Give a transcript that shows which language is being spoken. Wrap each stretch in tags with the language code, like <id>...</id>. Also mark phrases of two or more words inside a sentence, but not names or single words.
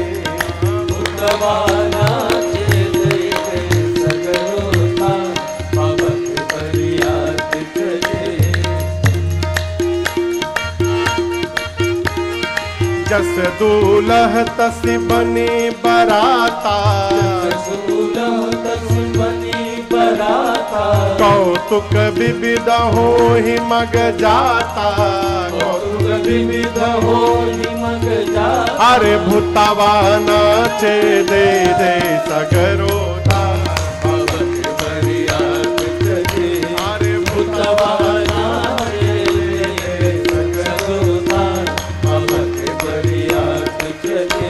<bho>भूतवा नाचे दे दे सगरो ताल बाबा के बरियात चले</bho> <awa>जस दूल्ह तस बनी बराता सूला तस बनी बराता कौतुक विविध हो ही मग जाता कौतुक विविध हो मग जा</awa> <bho>अरे भूतवा नाचे दे दे सगरो ताल बाबा के बरियात चले अरे भूतवा भूतवा नाचे दे सगरो ताल बाबा के बरियात चले</bho>